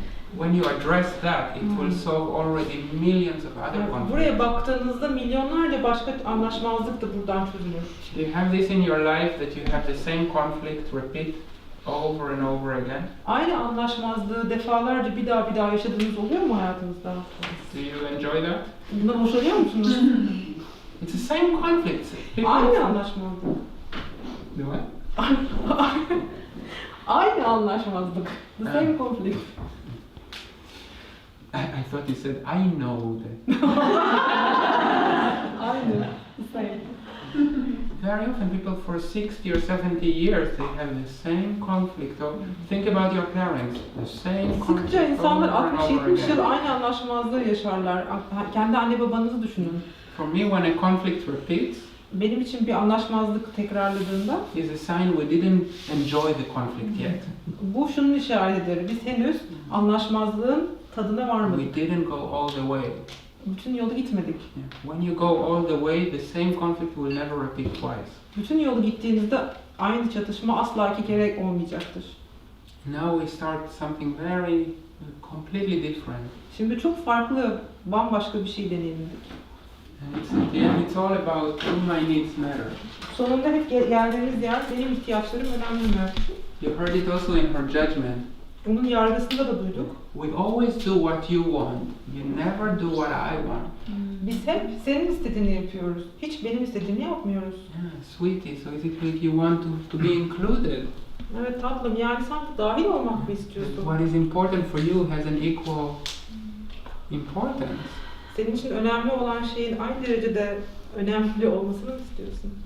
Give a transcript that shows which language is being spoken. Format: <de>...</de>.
<en>When you address that, it will solve already millions of other conflicts.</en> <tr>Buraya baktığınızda milyonlarca başka anlaşmazlık da buradan çözülür.</tr> <en>Do you have this in your life that you have the same conflict repeat over and over again?</en> <tr>Aynı anlaşmazlığı defalarca bir daha yaşadığınız oluyor mu hayatınızda?</tr> <en>Do you enjoy that?</en> <tr>Bundan hoşlanıyor musunuz?</tr> <en>It's the same conflict.</en> <tr>Aynı anlaşmazlık.</tr> <en>The what?</en> <tr>Aynı anlaşmazlık.</tr> <en>The same conflict. I thought you said, I know that.</en> <tr>Aynı.</tr> <en>The same. Very often people for 60 or 70 years, they have the same conflict. Or think about your parents, the same conflict.</en> <tr>Sıkça insanlar</tr> <en>over and over</en> <tr>60-70 yıl</tr> <en>again.</en> <tr>aynı anlaşmazlığı yaşarlar. Kendi anne babanızı düşünün.</tr> <en>For me, when a conflict repeats,</en> <tr>Benim için bir anlaşmazlık tekrarladığında</tr> <en>is a sign we didn't enjoy the conflict yet.</en> <tr>bu şunun işaretidir. Biz henüz anlaşmazlığın tadına varmadık.</tr> <en>We didn't go all the way.</en> <tr>Bütün yolu gitmedik.</tr> <en>When you go all the way, the same conflict will never repeat twice.</en> <tr>Bütün yolu gittiğinizde aynı çatışma asla 2 kere olmayacaktır.</tr> <en>Now we start something very completely different.</en> <tr>Şimdi çok farklı, bambaşka bir şey deneyimledik.</tr> <en>And at the end, it's all about do my needs matter.</en> <tr>Sonunda hep geldiğimiz yer benim ihtiyaçlarım önemli mi?</tr> <en>You heard it also in her judgment.</en> <tr>Bunun yargısında da duyduk.</tr> <en>We always do what you want. You never do what I want.</en> <tr>Biz hep senin istediğini yapıyoruz. Hiç benim istediğimi yapmıyoruz.</tr> <en>Yeah, sweetie, so is it like you want to be included?</en> <tr>Evet tatlım, yani sen dahil olmak mı istiyorsun?</tr> <en>What is important for you has an equal importance.</en> <tr>Senin için önemli olan şeyin aynı derecede önemli olmasını mı istiyorsun?</tr>